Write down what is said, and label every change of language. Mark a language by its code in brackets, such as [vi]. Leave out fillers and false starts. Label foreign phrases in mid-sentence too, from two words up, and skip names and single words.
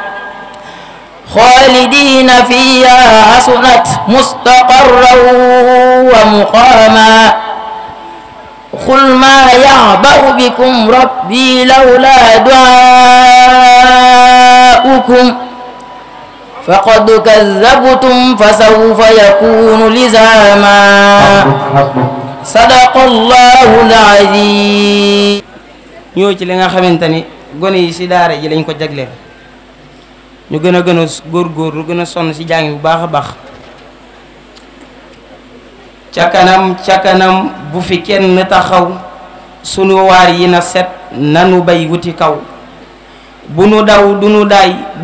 [ar] خالدين فيها حسنت مستقرا ومقاما قل ما يعبأ بكم ربي لولا دعاؤكم فقد كذبتم فسوف يكون لزاما صدق الله العظيم. [wo] ñoo ci li nga xamante ni gone yi ci daara ji lañ ko jagleel ñu gën a góorgóorlu gën a sonn ci jàng bu baax a baax. ca kanam bu fi kenn taxaw sunu waar yi na set nanu bay wuti kaw bu nu daw du nu daay bu